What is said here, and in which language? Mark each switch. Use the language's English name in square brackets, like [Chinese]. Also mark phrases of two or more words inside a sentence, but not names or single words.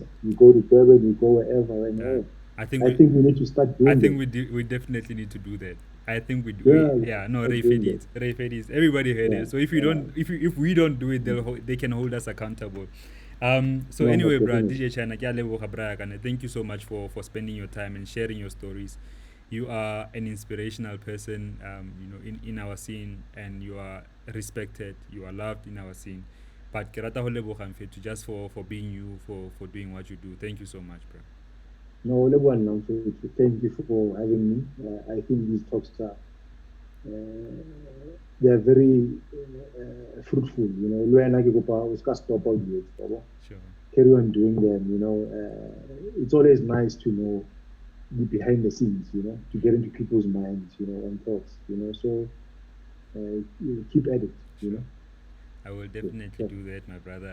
[English] You go to Durban, you go wherever, and Yeah, I think I think we need to start doing that. we definitely need to do that. I think Yeah, we yeah, need to no, start Ray Fed doing that. is. Ray Fed is. Everybody heard Yeah, it. So if you yeah. don't, if we don't do it, they can hold us accountable. So No, anyway, most bro, definitely. [Southern Sotho] DJ China, kya leboga bra kana. [English] Thank you so much for spending your time and sharing your stories. You are an inspirational person, in our scene, and you are respected. You are loved in our scene. But [Southern Sotho] kerata ho leboga [English] mfethu just for being you, for doing what you do. Thank you so much, bro. No, Lebuan, thank you for having me. I think these talks are They're very fruitful. You know, [Southern Sotho] le wena ke kopa o ska [English] stop all the Sure. carry on doing them. You know, it's always nice to know the behind the scenes. You know, to get into people's minds. You know, and thoughts. You know, so keep at it. You Sure. know, I will yeah, definitely yeah, do that, my brother.